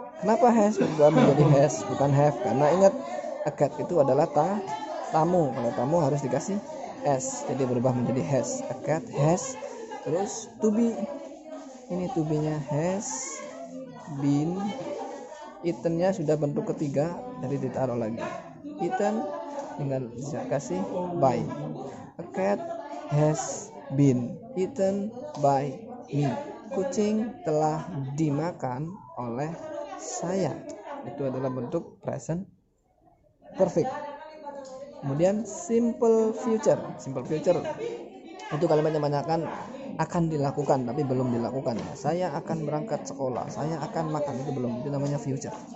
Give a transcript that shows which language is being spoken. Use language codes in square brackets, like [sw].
[id] Kenapa has berubah menjadi has bukan have? Karena ingat, a cat itu adalah tamu. Kalau tamu harus dikasih s, jadi berubah menjadi has. [en] A cat has. [id] Terus to be, ini to be-nya has been. Eaten-nya sudah bentuk ketiga, jadi ditaruh lagi. Eaten tinggal kasih by. [en] A cat has been eaten by me. [id] Kucing telah dimakan oleh saya. Itu adalah bentuk present perfect. Kemudian simple future. Simple future itu kalimat yang menandakan akan dilakukan tapi belum dilakukan. Saya akan berangkat sekolah, saya akan makan, itu belum, itu namanya future.